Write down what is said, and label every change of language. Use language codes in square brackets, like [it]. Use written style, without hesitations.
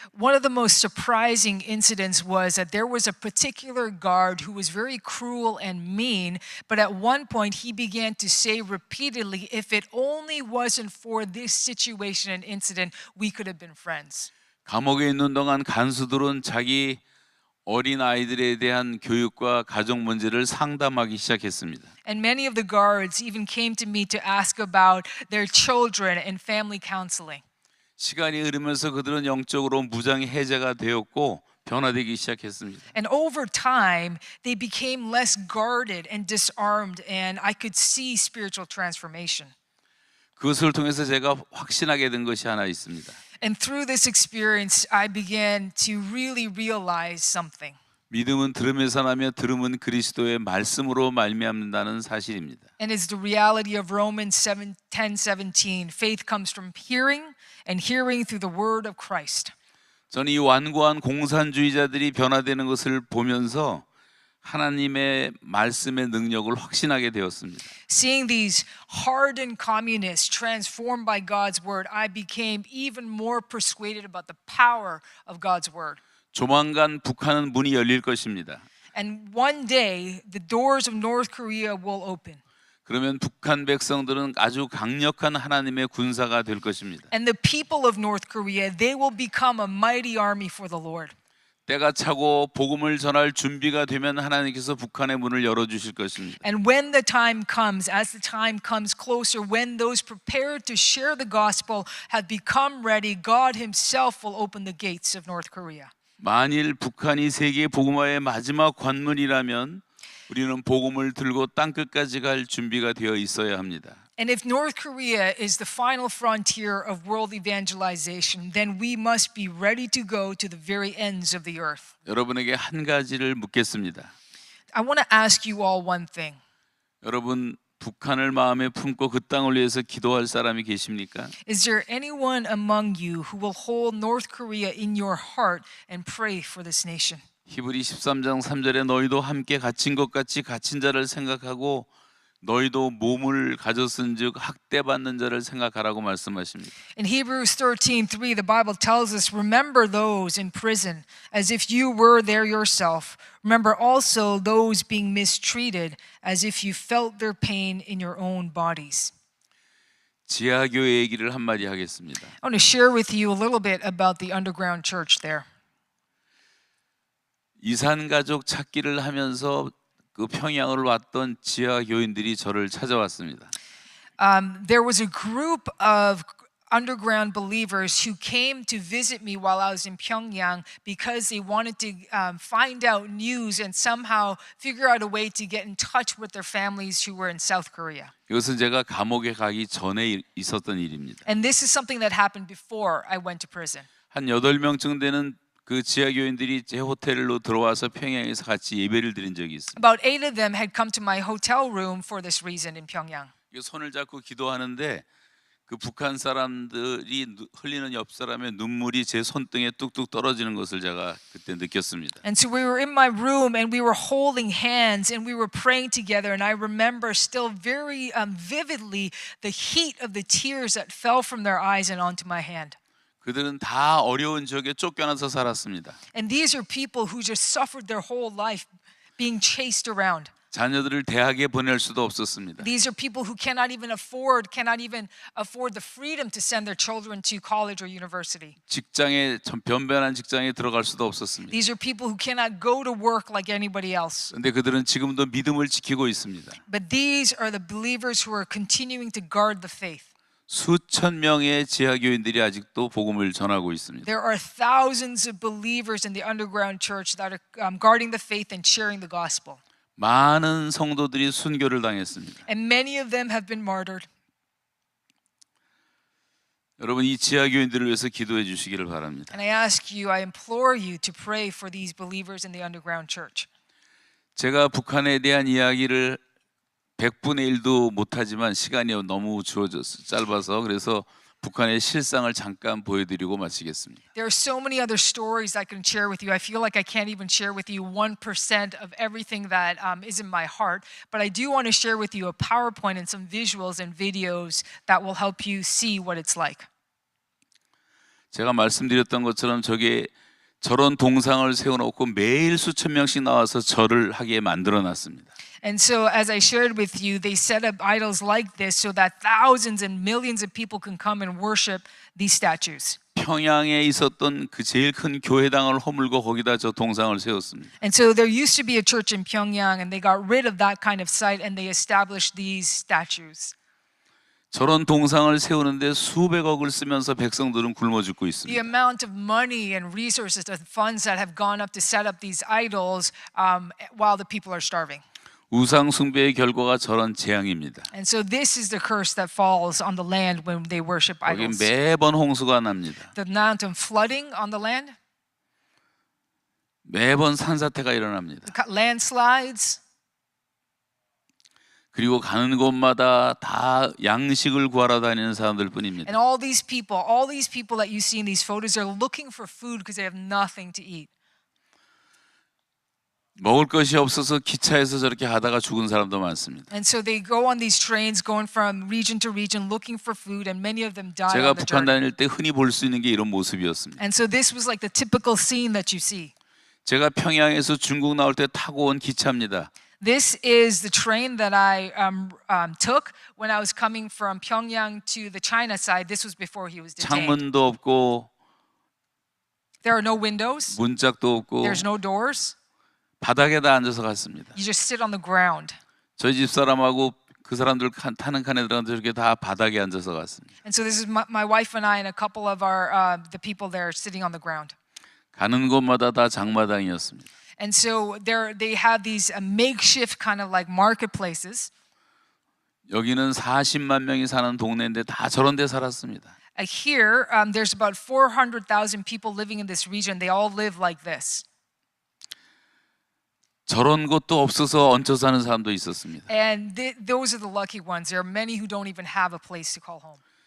[en] One of the most surprising incidents was that there was a particular guard who was very cruel and mean, but at one point he began to say repeatedly, if it only wasn't for this situation and incident, we could have been friends. [ko] 감옥에 있는 동안 간수들은 자기 어린 아이들에 대한 교육과 가정 문제를 상담하기 시작했습니다. [en] And many of the guards even came to me to ask about their children and family counseling. [ko] 시간이 흐르면서 그들은 영적으로 무장이 해제가 되었고 변화되기 시작했습니다. [en] And over time, they became less guarded and disarmed, and I could see spiritual transformation. [ko] 그것을 통해서 제가 확신하게 된 것이 하나 있습니다. [en] And through this experience, I began to really realize something. [ko] 믿음은 들음에서 나며 들음은 그리스도의 말씀으로 말미암는다는 사실입니다. [en] And it's the reality of Romans 10:17. Faith comes from hearing, and hearing through the word of Christ. [ko] 저는 이 완고한 공산주의자들이 변화되는 것을 보면서 하나님의 말씀의 능력을 확신하게 되었습니다. [en] Seeing these hardened communists transformed by God's word, I became even more persuaded about the power of God's word. [ko] 조만간 북한은 문이 열릴 것입니다. [en] And one day, the doors of North Korea will open. [ko] 그러면 북한 백성들은 아주 강력한 하나님의 군사가 될 것입니다. [en] And the people of North Korea, they will become a mighty army for the Lord. [ko] 때가 차고 복음을 전할 준비가 되면 하나님께서 북한의 문을 열어 주실 것입니다. [en] And when the time comes, as the time comes closer, when those prepared to share the gospel have become ready, God himself will open the gates of North Korea. [ko] 만일 북한이 세계 복음화의 마지막 관문이라면 우리는 복음을 들고 땅 끝까지 갈 준비가 되어 있어야 합니다. [en] And if North Korea is the final frontier of world evangelization, then we must be ready to go to the very ends of the earth. [ko] 여러분에게 한 가지를 묻겠습니다. [en] I want to ask you all one thing. [ko] 여러분 북한을 마음에 품고 그 땅을 위해서 기도할 사람이 계십니까? [en] Is there anyone among you who will hold North Korea in your heart and pray for this nation? [ko] 히브리 13장 3절에 너희도 함께 갇힌 것 같이 갇힌 자를 생각하고 너희도 몸을 가졌은즉 학대받는 자를 생각하라고 말씀하십니다. [en] In Hebrews 13:3, the Bible tells us, remember those in prison as if you were there yourself. Remember also those being mistreated as if you felt their pain in your own bodies. [ko] 지하교회 얘기를 한마디 하겠습니다. [en] I want to share with you a little bit about the underground church there. [ko] 이산가족 찾기를 하면서 그 평양을 왔던 지하교인들이 저를 찾아왔습니다. [en] There was a group of underground believers who came to visit me while I was in Pyongyang because they wanted to find out news and somehow figure out a way to get in touch with their families who were in South Korea. [ko] 이것은 제가 감옥에 가기 전에 있었던 일입니다. [en] And this is something that happened before I went to prison. [ko] 한 8명쯤 되는 그 지하교인들이 제 호텔로 들어와서 평양에서 같이 예배를 드린 적이 있습니다. [en] About 8 of them had come to my hotel room for this reason in Pyongyang. [ko] 손을 잡고 기도하는데 그 북한 사람들이 흘리는 옆 사람의 눈물이 제 손등에 뚝뚝 떨어지는 것을 제가 그때 느꼈습니다. [en] And so we were in my room and we were holding hands and we were praying together, and I remember still very vividly the heat of the tears that fell from their eyes and onto my hand. [ko] 그들은 다 어려운 지역에 쫓겨나서 살았습니다. [en] And these are people who just suffered their whole life being chased around. [ko] 자녀들을 대학에 보낼 수도 없었습니다. [en] These are people who cannot even afford the freedom to send their children to college or university. [ko] 직장에 변변한 직장에 들어갈 수도 없었습니다. [en] These are people who cannot go to work like anybody else. [ko] 그런데 그들은 지금도 믿음을 지키고 있습니다. [en] But these are the believers who are continuing to guard the faith. [ko] 수천 명의 지하교인들이 아직도 복음을 전하고 있습니다. [en] There are thousands of believers in the underground church that are guarding the faith and sharing the gospel. [ko] 많은 성도들이 순교를 당했습니다. [en] And many of them have been martyred. [ko] 여러분 이 지하교인들을 위해서 기도해 주시기를 바랍니다. [en] And I implore you to pray for these believers in the underground church. [ko] 제가 북한에 대한 이야기를 100분의 1도 못하지만 시간이 너무 짧아서 그래서 북한의 실상을 잠깐 보여드리고 마치겠습니다. [en] There are so many other stories I can share with you. I feel like I can't even share with you 1% of everything that is in my heart. But I do want to share with you a PowerPoint and some visuals and videos that will help you see what it's like. [ko] 제가 말씀드렸던 것처럼 저런 동상을 세워놓고 매일 수천 명씩 나와서 절을 하게 만들어놨습니다. [en] And so, as I shared with you, they set up idols like this so that thousands and millions of people can come and worship these statues. [ko] 평양에 있었던 그 제일 큰 교회당을 허물고 거기다 저 동상을 세웠습니다. [en] And so there used to be a church in Pyongyang, and they got rid of that kind of site, and they established these statues. [ko] 저런 동상을 세우는데 수백억을 쓰면서 백성들은 굶어 죽고 [en] The [ko] 있습니다. [en] amount of money and resources and funds that have gone up to set up these idols while the people are starving. [ko] 우상 숭배의 결과가 저런 재앙입니다. [en] And so this is the curse that falls on the land when they worship [ko] 거기 [en] idols. [ko] 매번 홍수가 납니다. [en] The mountain flooding on the land, [ko] 매번 산사태가 일어납니다. [en] landslides, [ko] 그리고 가는 곳마다 다 양식을 구하러 다니는 사람들 뿐입니다. [en] and all these people that you see in these photos are looking for food because they have nothing to eat. [ko] 먹을 것이 없어서 기차에서 저렇게 하다가 죽은 사람도 많습니다. [en] And so they go on these trains going from region to region looking for food, and many of them die [ko] 제가 [en] on the [ko] 북한 다닐 때 흔히 볼 수 있는 게 이런 모습이었습니다. [en] And so this was like the typical scene that you see. [ko] 제가 평양에서 중국 나올 때 타고 온 기차입니다. [en] This is the train that I took when I was coming from Pyongyang to the China side. This was before he was detained. [ko] 창문도 없고 [en] There are no windows. [ko] 문짝도 없고 [en] There's no doors. [ko] 바닥에다 앉아서 갔습니다. [en] You just sit on the ground. [ko] 저희 집 사람하고 그 사람들 타는 칸에 들어가서 저렇게 다 바닥에 앉아서 갔습니다. [en] And so this is my wife and I and a couple of the people there sitting on the ground. [ko] 가는 곳마다 다 장마당이었습니다. [en] And so they have these makeshift kind of like marketplaces. [ko] 여기는 40만 명이 사는 동네인데 다 저런 데 살았습니다. [en] Here, there's about 400,000 people living in this region. They all live like this. [ko] 저런 곳도 없어서 얹혀 사는 사람도 있었습니다. [en] And those are the lucky ones. There are many who don't even have a place to call home.